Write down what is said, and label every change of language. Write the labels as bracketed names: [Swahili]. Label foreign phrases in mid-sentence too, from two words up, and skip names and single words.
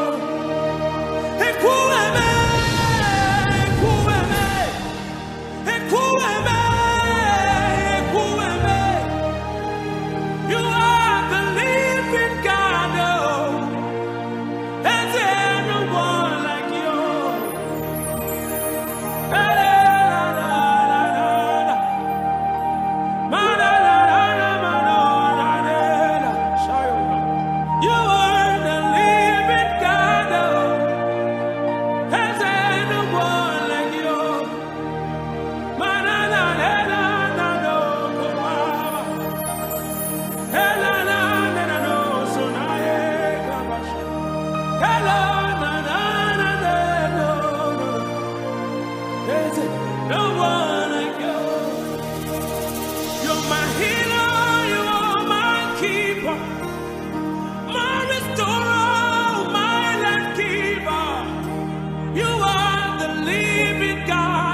[Igbo] Ekueme, ekueme, ekueme, ekueme. [English] You are the living God. There's no one like you. La, la, la, la, la, la. Ma, la, la, la, la, ma, no, la, la, la. You are the living God. There's no one like you. Ma, la, la, la, la, la, no, go, ma. La, la, la, la, la, no, so, na, yeah, ga, ba, sha. Hello, na, na, na, na, no, no. There's no one like you. You're my healer, you are my keeper, my restorer, my life giver. You are the living God.